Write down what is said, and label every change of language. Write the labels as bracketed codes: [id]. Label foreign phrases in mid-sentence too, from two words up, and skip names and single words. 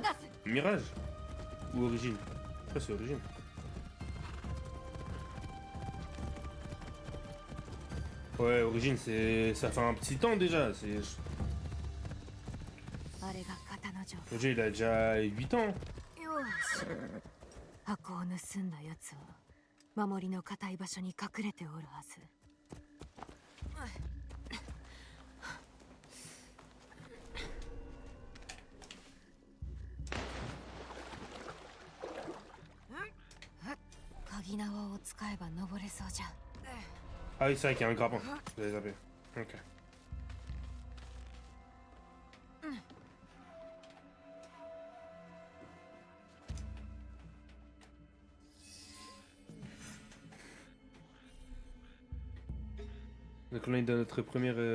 [fr] Mirage? Ou Origine? Je crois que c'est Origine. Ouais, Origine, c'est... ça fait un petit temps déjà. C'est... Le jeu, il a déjà 8 ans. [ja] 箱を盗んだやつは守りの固い場所に隠れておるはず。鍵縄を使えば登れそうじゃ。 [fr] Ah oui, c'est vrai qu'il y a un grappin. Je l'avais zappé. Ok. Donc là, on est dans notre première...